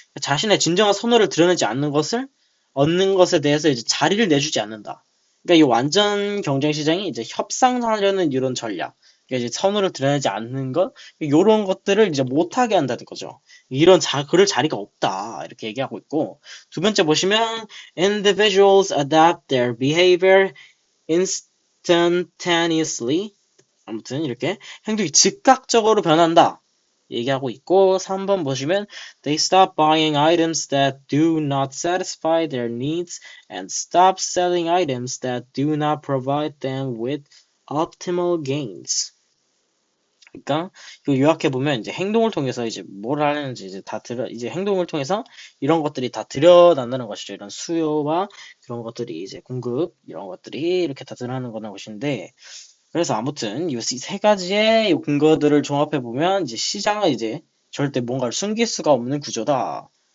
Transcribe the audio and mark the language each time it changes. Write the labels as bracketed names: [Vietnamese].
[Korean] 자신의 진정한 선호를 드러내지 않는 것을 얻는 것에 대해서 이제 자리를 내주지 않는다. 그러니까 이 완전 경쟁 시장이 이제 협상하려는 이런 전략. 그러니까 이제 선호를 드러내지 않는 것, 이런 것들을 이제 못하게 한다는 거죠. 그럴 자리가 없다. 이렇게 얘기하고 있고. 두 번째 보시면, [English] individuals adapt their behavior instantaneously. [Korean] 아무튼 이렇게 행동이 즉각적으로 변한다. 얘기하고 있고 3번 보시면 [English] They stop buying items that do not satisfy their needs and stop selling items that do not provide them with optimal gains. [Korean] 그러니까 이거 요약해 보면 이제 행동을 통해서 이제 뭘 하는지 이제 행동을 통해서 이런 것들이 다 드러난다는 것이죠. 이런 수요와 그런 것들이 이제 공급 이런 것들이 이렇게 다 드러나는 거는 것인데 그래서 아무튼 이 세 가지의 근거들을 종합해 보면 이제 시장은 이제 절대 뭔가를 숨길 수가 없는 구조다.